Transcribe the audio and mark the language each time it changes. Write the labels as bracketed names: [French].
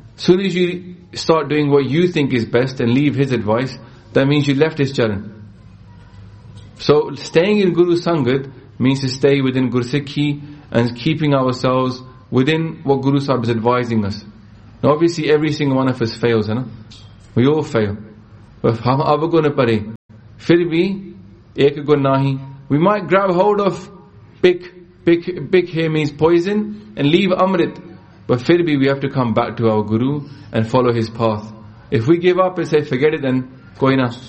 [English] Soon as you start doing what you think is best and leave his advice, that means you left his charan. So staying in Guru Sangat means to stay within Guru Sikhi and keeping ourselves within what Guru Sahib is advising us. Now obviously every single one of us fails, right? We all fail. But how are we going to pray? [Punjabi] ਫਿਰ ਭੀ ਇਕ ਗੁਣ ਨਹੀ. [English] We might grab hold of pick here means poison and leave Amrit. But [Punjabi] phir bhi [English] we have to come back to our Guru and follow his path. If we give up and say forget it, then [Punjabi] ਕੋਈ ਨਾ.